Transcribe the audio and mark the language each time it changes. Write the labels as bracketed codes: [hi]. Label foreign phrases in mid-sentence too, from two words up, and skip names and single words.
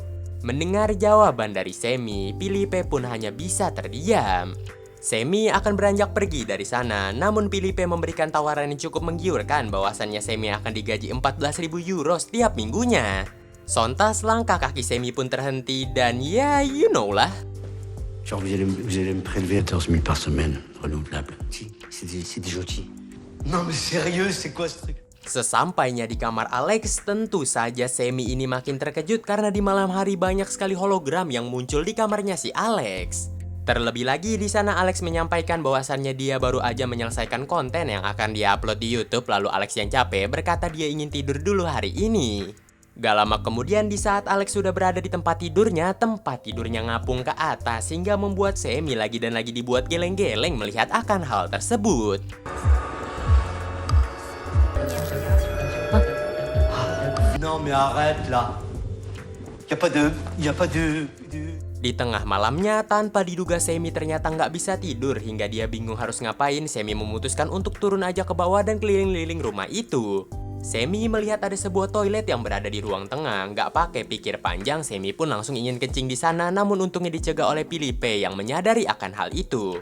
[id] Mendengar jawaban dari Semi, Filipe pun hanya bisa terdiam. Semi akan beranjak pergi dari sana, namun Filipe memberikan tawaran yang cukup menggiurkan bahwasannya Semi akan digaji 14.000 euro setiap minggunya. Sontas langkah kaki Semi pun terhenti dan ya [en] you know [id] lah. [fr] Genre, vous allez me prélever 14 000 par semaine, renouvelable. Si, c'est des gentils. Non mais sérieux, c'est quoi ce truc? [id] Sesampainya di kamar Alex, tentu saja Semi ini makin terkejut karena di malam hari banyak sekali hologram yang muncul di kamarnya si Alex. Terlebih lagi di sana Alex menyampaikan bahwasannya dia baru aja menyelesaikan konten yang akan dia-upload di YouTube, lalu Alex yang capek berkata dia ingin tidur dulu hari ini. Gak lama kemudian di saat Alex sudah berada di tempat tidurnya ngapung ke atas hingga membuat Semi lagi dan lagi dibuat geleng-geleng melihat akan hal tersebut. [fr] Non mais arrête là. Y a pas de... [id] Di tengah malamnya, tanpa diduga Semi ternyata nggak bisa tidur hingga dia bingung harus ngapain. Semi memutuskan untuk turun aja ke bawah dan keliling-liling rumah itu. Semi melihat ada sebuah toilet yang berada di ruang tengah. Nggak pakai pikir panjang, Semi pun langsung ingin kencing di sana, namun untungnya dicegah oleh Filipe yang menyadari akan hal itu.